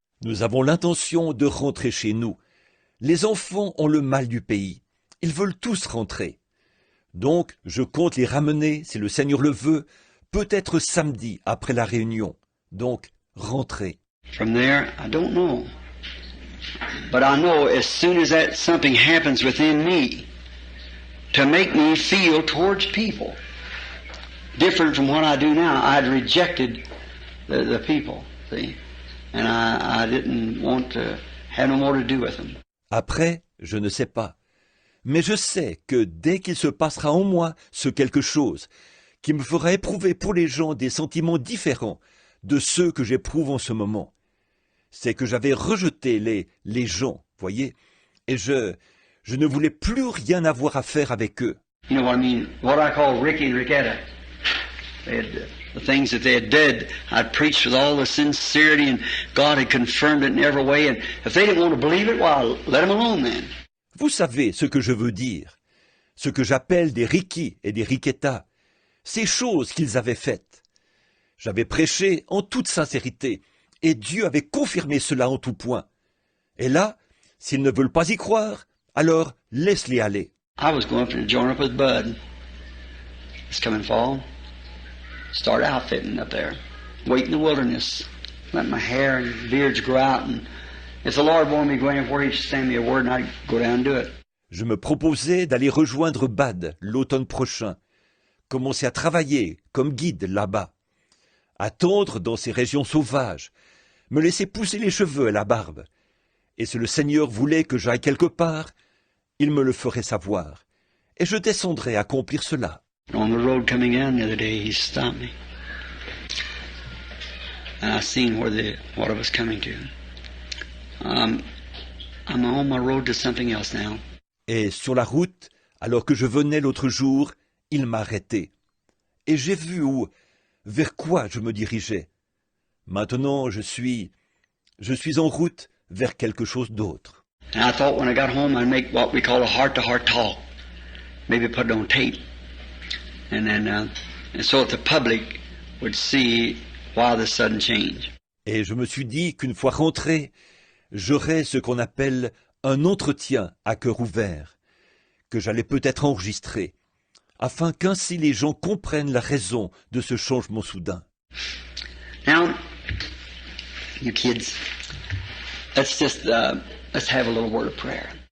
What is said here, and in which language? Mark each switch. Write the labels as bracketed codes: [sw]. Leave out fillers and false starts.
[fr] Nous avons l'intention de rentrer chez nous. Les enfants ont le mal du pays. Ils veulent tous rentrer. Donc, je compte les ramener, si le Seigneur le veut, peut-être samedi après la réunion. Donc, rentrer. [en] From there, I don't know. But I know as soon as that something happens within me to make me feel towards people different from what I do now, I'd rejected the people, see, and I didn't want to have no more to do with them. [fr] Après, je ne sais pas. Mais je sais que dès qu'il se passera en moi ce quelque chose qui me fera éprouver pour les gens des sentiments différents de ceux que j'éprouve en ce moment, c'est que j'avais rejeté les gens, voyez, et je ne voulais plus rien avoir à faire avec eux. [en] You know what I mean? What I call Ricky and Ricketta. The things that they had did, I'd preached with all the sincerity, and God had confirmed it in every way. And if they didn't want to believe it, well, let them alone then. [fr] Vous savez ce que je veux dire, ce que j'appelle des Ricky et des Ricketta, ces choses qu'ils avaient faites. J'avais prêché en toute sincérité, et Dieu avait confirmé cela en tout point. Et là, s'ils ne veulent pas y croire, alors laisse-les aller. [en] I was going to join up with Bud. This coming fall. Start outfitting up there. Wait in the wilderness. Let my hair and beards grow out. And if the Lord wanted me to go anywhere, He'd send me a word and I'd go down and do it. [fr] Je me proposais d'aller rejoindre Bad l'automne prochain. Commencer à travailler comme guide là-bas. Attendre dans ces régions sauvages. Me laisser pousser les cheveux et la barbe. Et si le Seigneur voulait que j'aille quelque part, il me le ferait savoir. Et je descendrais accomplir cela. [en] On the road coming in the other day, he stopped me. And I seen what I was coming to. I'm on my road to something else now. [fr] Et sur la route, alors que je venais l'autre jour, il m'a arrêté. Et j'ai vu vers quoi je me dirigeais. Maintenant, je suis en route vers quelque chose d'autre. [en] And I thought when I got home I'd make what we call a heart-to-heart talk. Maybe put it on tape. And then, and so that the public would see why the sudden change. [fr] Et je me suis dit qu'une fois rentré, j'aurais ce qu'on appelle un entretien à cœur ouvert, que j'allais peut-être enregistrer, afin qu'ainsi les gens comprennent la raison de ce changement soudain. [en] Now, you kids, let's just let's have a little word of prayer.